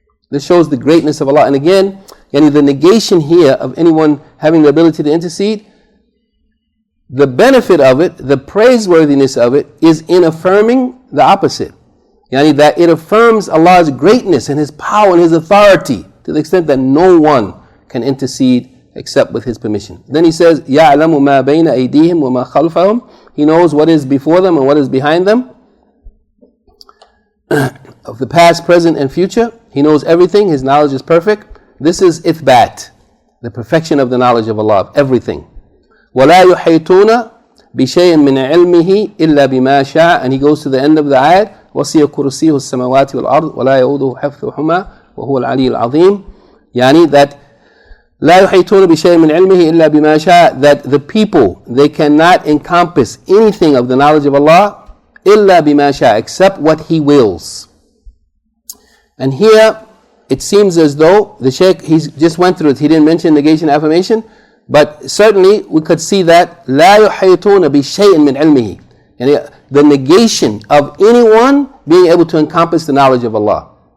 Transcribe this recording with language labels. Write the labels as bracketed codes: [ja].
[en] This shows the greatness of Allah. And again, the negation here of anyone having the ability to intercede, the benefit of it, the praiseworthiness of it is in affirming the opposite. That it affirms Allah's greatness and His power and His authority to the extent that no one can intercede except with His permission. Then he says, [ar] يَعْلَمُ مَا بَيْنَ أَيْدِيهِمْ وَمَا خَلْفَهُم. [en] He knows what is before them and what is behind them, of the past, present and future. He knows everything. His knowledge is perfect. This is ithbat, the perfection of the knowledge of Allah, of everything. [ar] وَلَا يُحِيطُونَ بِشَيْءٍ مِّنْ عِلْمِهِ إِلَّا بِمَا شَاءَ. [en] And he goes to the end of the ayat, [ar] وَسِيَ كُرْسِيهُ السَّمَوَاتِ وَالْأَرْضِ وَلَا يَؤُودُهُ حِفْظُهُمَا وَهُوَ الْعَلِيُّ الْعَظِيمُ. That لَا يُحِيطُونَ بِشَيْءٍ مِّنْ عِلْمِهِ إِلَّا بِمَا شَاءَ. [en] That the people, they cannot encompass anything of the knowledge of Allah [ar] إِلَّا بِمَا شَاءَ, [en] except what He wills. And here it seems as though the Shaykh, he just went through it. He didn't mention negation, affirmation, but certainly we could see that [ar] لَا يُحِيطُونَ بِشَيْءٍ مِّنْ عِلْمِهِ, [en] the negation of anyone being able to encompass the knowledge of Allah.